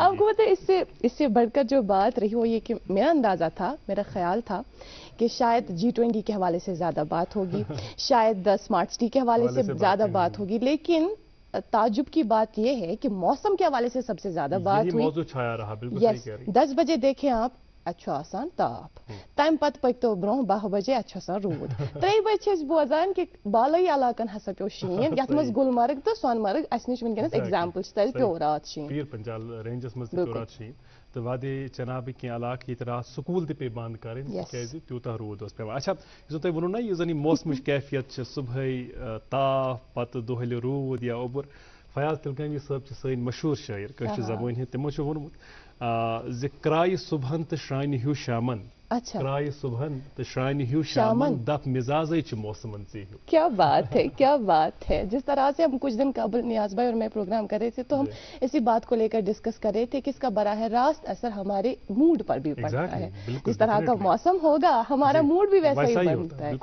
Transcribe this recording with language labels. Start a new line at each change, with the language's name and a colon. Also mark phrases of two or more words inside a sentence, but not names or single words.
Hindi: आपको पता है इससे बढ़कर जो बात रही वो ये कि मेरा अंदाजा था, मेरा ख्याल था कि शायद G20 के हवाले से ज्यादा बात होगी, शायद स्मार्ट सिटी के हवाले से ज्यादा बात होगी, लेकिन ताजुब की बात यह है कि मौसम के हवाले से सबसे ज्यादा बात हुई। मौजू छाया रहा, बिल्कुल सही कह रही हैं।
Kashmiri: 10 बजे
Hindi: देखें आप,
Kashmiri: अच्छा आसान ताप, तम पत पतो ब्रो 12 बजे अच्छा रूद, 3 बजे बोजान कि बालई इलाकन हसा पे शीन, यथ मज गुलमर्ग तो सोनमर्ग अस निश वनकनस एग्जांपल तल पे रात शीन, पीर पंजाल रेंजस मज पे रात शीन, तो वादे चनाब
Hindi: के इलाके तरह
Kashmiri: स्कूल पे
Hindi: बंद करें क्या
Kashmiri: त्यूता रूद पे। अच्छा, जो तुम वो ना ये मौसम कैफियत सुबह ताप पत दोहल रूद या ओबर, फयाज तिलकनी साहब सन मशहूर शायर कशर जबान तमो वोनमुत ज क्राय सुबहन तो श्रान हू शामन।
Hindi: अच्छा,
Kashmiri: क्राय सुबहन तो श्रान हू शामन दफ मिजाज मौसमन से।
Hindi: क्या बात है, क्या बात है। जिस तरह से हम कुछ दिन कबल नियाज भाई और मैं प्रोग्राम कर रहे थे, तो हम इसी बात को लेकर डिस्कस कर रहे थे कि इसका बराह रास्त असर हमारे मूड पर भी पड़ता है। जिस तरह का मौसम होगा हमारा मूड भी वैसा ही बनता है।